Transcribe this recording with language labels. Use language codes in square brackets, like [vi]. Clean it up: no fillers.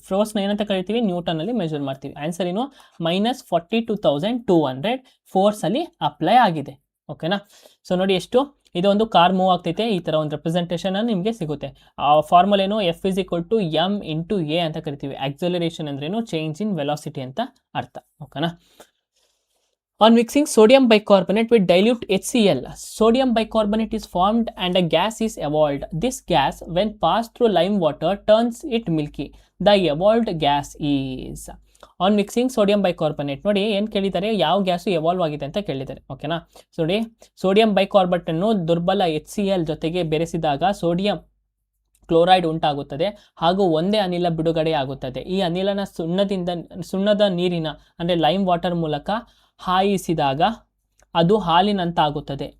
[kn] ಫೋರ್ಸ್ನ ಏನಂತ ಕರಿತೀವಿ, ನ್ಯೂಟನಲ್ಲಿ ಮೆಜರ್ ಮಾಡ್ತೀವಿ. ಆನ್ಸರ್ ಏನು, -42,200 ಫೋರ್ಸಲ್ಲಿ ಅಪ್ಲೈ ಆಗಿದೆ. ಓಕೆನಾ. ಸೊ ನೋಡಿ ಎಷ್ಟು ಇದೊಂದು ಕಾರ್ ಮೂವ್ ಆಗ್ತೈತೆ, ಈ ಥರ ಒಂದು ರೆಪ್ರೆಸೆಂಟೇಷನ್ ನಿಮಗೆ ಸಿಗುತ್ತೆ. ಆ ಫಾರ್ಮುಲಾ ಏನು, F = m × a ಅಂತ ಕರಿತೀವಿ. ಆಕ್ಸಲರೇಷನ್ ಅಂದ್ರೇನು, ಚೇಂಜ್ ಇನ್ ವೆಲಾಸಿಟಿ ಅಂತ ಅರ್ಥ. ಓಕೆನಾ. [en] On mixing sodium bicarbonate with dilute HCl, sodium bicarbonate is formed and a gas is evolved. This gas, when passed through lime water, turns it milky. The evolved gas is. On mixing sodium bicarbonate. [kn] ನೋಡಿ ಏನು ಕೇಳಿದ್ದಾರೆ, ಯಾವ gas evolve ಆಗಿದೆ ಅಂತ ಕೇಳಿದ್ದಾರೆ. ಓಕೆನಾ. So ನೋಡಿ, sodium bicarbonate ಅನ್ನು ದುರ್ಬಲ HCl ಜೊತೆಗೆ ಬೆರೆಸಿದಾಗ ಸೋಡಿಯಂ ಕ್ಲೋರೈಡ್ ಉಂಟಾಗುತ್ತದೆ ಹಾಗೂ ಒಂದೇ ಅನಿಲ ಬಿಡುಗಡೆ ಆಗುತ್ತದೆ. ಈ ಅನಿಲನ ಸುಣ್ಣದ ನೀರಿನ ಅಂದರೆ ಲೈಮ್ ವಾಟರ್ ಮೂಲಕ ಹಾಯಿಸಿದಾಗ ಅದು ಹಾಲಿನಂತಾಗುತ್ತದೆ.